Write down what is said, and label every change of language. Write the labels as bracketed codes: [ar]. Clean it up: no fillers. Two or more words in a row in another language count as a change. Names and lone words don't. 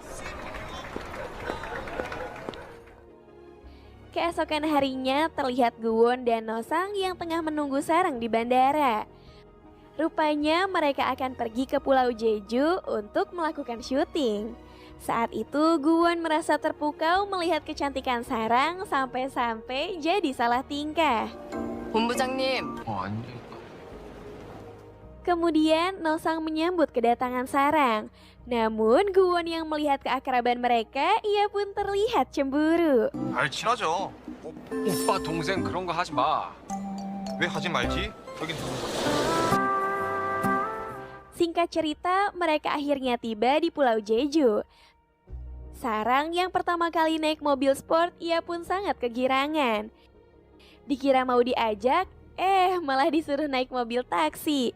[id] Keesokan harinya terlihat Guwon dan Nosang yang tengah menunggu Sarang di bandara. Rupanya mereka akan pergi ke Pulau Jeju untuk melakukan syuting. Saat itu Guwon merasa terpukau melihat kecantikan Sarang sampai-sampai jadi salah tingkah. [ko] 본부장님, 아니. [id] Kemudian Nosang menyambut kedatangan Sarang. Namun Guwon yang melihat keakraban mereka, ia pun terlihat cemburu. [ko] 알 친하죠. 오빠 동생 그런 거 하지 마. 왜 하지 말지? 여긴 [id] Singkat cerita, mereka akhirnya tiba di Pulau Jeju. Sarang yang pertama kali naik mobil sport, ia pun sangat kegirangan. Dikira mau diajak, malah disuruh naik mobil taksi.